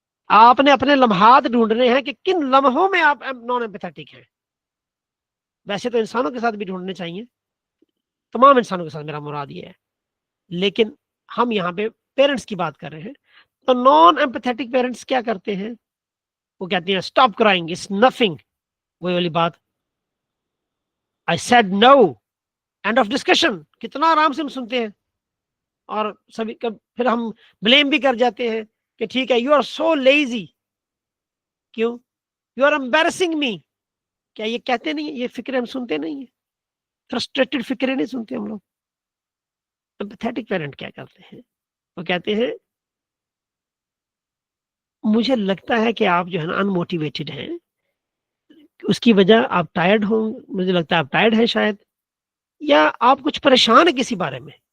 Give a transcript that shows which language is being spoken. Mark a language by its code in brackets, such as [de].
[ur] آپ نے اپنے لمحات ڈھونڈنے ہیں کہ کن لمحوں میں آپ نان ایمپیتھیٹک ہیں. ویسے تو انسانوں کے ساتھ بھی ڈھونڈنے چاہیے, تمام انسانوں کے ساتھ میرا مراد یہ ہے, لیکن ہم یہاں پہ پیرنٹس کی بات کر رہے ہیں. تو نان ایمپیتھیٹک پیرنٹس کیا کرتے ہیں, وہ کہتے ہیں اسٹاپ کرائنگ, اٹس نتھنگ. [en] وہی والی بات, I said no, end of discussion. [ur] کتنا آرام سے ہم سنتے ہیں, اور سبھی پھر ہم بلیم بھی کر جاتے ہیں کہ ٹھیک ہے, you are so lazy. [en] کیوں؟ you are embarrassing me. [ur] کیا یہ کہتے نہیں ہیں, یہ فکریں ہم سنتے نہیں ہیں, فرسٹریٹڈ فکریں نہیں سنتے ہم لوگ. ایمپیتھیٹک پیرنٹ کیا کرتے ہیں, وہ کہتے ہیں مجھے لگتا ہے کہ آپ جو ہے نا انموٹیویٹڈ ہیں, اس کی وجہ آپ ٹائرڈ ہوں, مجھے لگتا ہے آپ ٹائرڈ ہیں شاید, یا آپ کچھ پریشان ہیں کسی بارے میں.